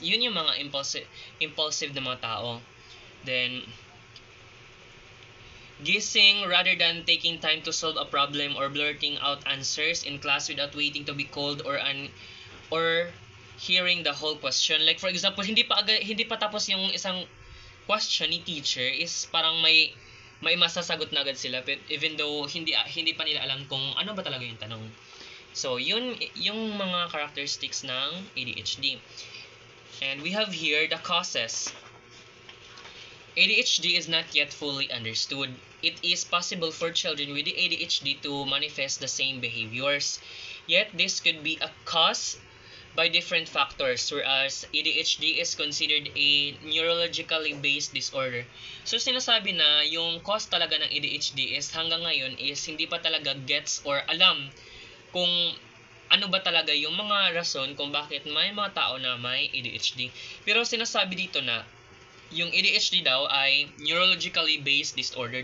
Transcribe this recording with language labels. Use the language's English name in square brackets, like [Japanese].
[Filipino] Yun yung mga impulsive na mga tao. [English] Then, guessing rather than taking time to solve a problem or blurting out answers in class without waiting to be called or hearing the whole question. Like for example, [Filipino] hindi pa tapos yung isang question ni teacher is parang may masasagot na agad sila, [English] but even though [Filipino] hindi pa nila alam kung ano ba talaga yung tanong. So, yun yung mga characteristics ng ADHD. [English] And we have here the causes. ADHD is not yet fully understood. It is possible for children with the ADHD to manifest the same behaviors. Yet, this could be a cause by different factors, whereas ADHD is considered a neurologically based disorder. [Filipino] So, sinasabi na yung cause talaga ng ADHD is hanggang ngayon is hindi pa talaga gets or alam kung ano ba talaga yung mga rason kung bakit may mga tao na may ADHD. Pero sinasabi dito na yung ADHD daw ay [English] neurologically based disorder.